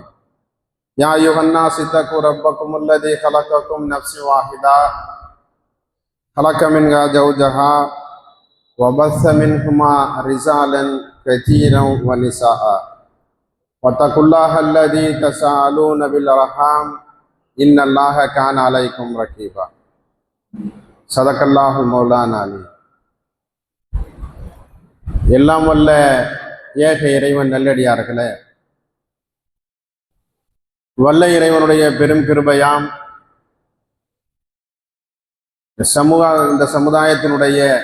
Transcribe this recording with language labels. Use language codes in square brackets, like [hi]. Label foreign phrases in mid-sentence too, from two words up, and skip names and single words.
[ar] يا أيها الناس اتقوا ربكم الذي خلقكم من نفس واحدة خلق منها زوجها وبث منهما رجالا كثيرا ونساء. واتقوا الله الذي تساءلون بالأرحام إن الله كان عليكم رقيبا. صدق الله مولانا العلي. [ta] எல்லாம் வல்ல ஏக இறைவன் நல்லடியார்களே, வல்ல இறைவனுடைய பெரும் கிருபையாம் இந்த சமுதாயத்தினுடைய